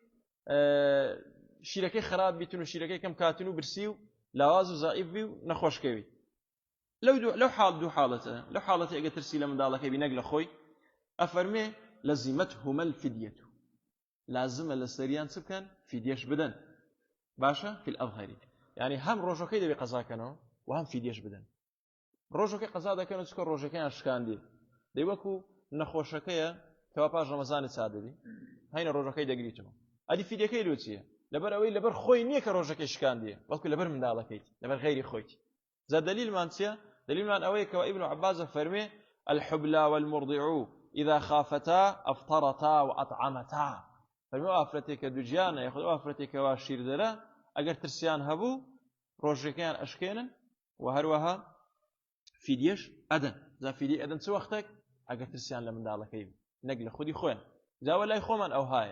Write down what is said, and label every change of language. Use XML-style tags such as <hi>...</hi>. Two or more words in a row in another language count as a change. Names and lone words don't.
<ckb>شیرەکەی خراپ بیتن و شیرەکەی کەم کاتن و برسی و لاواز و زەعیف بی و نەخۆشکەوی لەو حاڵ دوو حاڵەتە لەو حاڵەتی ئەگەر ترسی لە منداڵەکەی بی نەک لە خۆی ئەفەرمێ</ckb> <ar>لەزیمەتهما الفدیەة</ar> <ckb>لازمە لە سەریان چ بکەن فیدیەش بدەن باشە</ckb> <ar>في الأظهر يعني</ar> <ckb>هم ڕۆژەکەی دەبێ قەزاکەنەوە و هم فیدیەش بدەن ڕۆژەکەی قەزا دەکەن چکە ڕۆژەکەیان شکاندی دەی وەکو نەخۆشەکەیە کەوا پاش ڕەمەزانی چادەبی هەینە ڕۆژەکەی دەگریتەوە ئەدی فیدیەکەی لۆ چییە لەبەر ئەوەی لەبەر خۆی نییە کە ڕۆژەکەی شکاندیە بەڵکو لەبەر منداڵەکەیت لەبەر غەیری خۆیت زە دلیلمان چییە دلیلمان ئەوەیە کەوا ئیبن عەباس فەرمێ</ckb> <ar>الحبلى والمرضع إذا خافتا أفطرتا وأطعمتا</ar> <ckb>فەرمێ ئافرەتێک کە دووجیانە یاخود ئافرەتێک کەوا شیردەرە ئەگەر ترسیان هەبوو ڕۆژەکەیان ئەشکێنن و هەروەها فیدیەش ئەدەن جا فیدی ئەدەن چ وەختێک ئەگەر ترسیان لە منداڵەکەی نەک لە خودی خۆیان جاوە لای خۆمان ئەو هایە</ckb>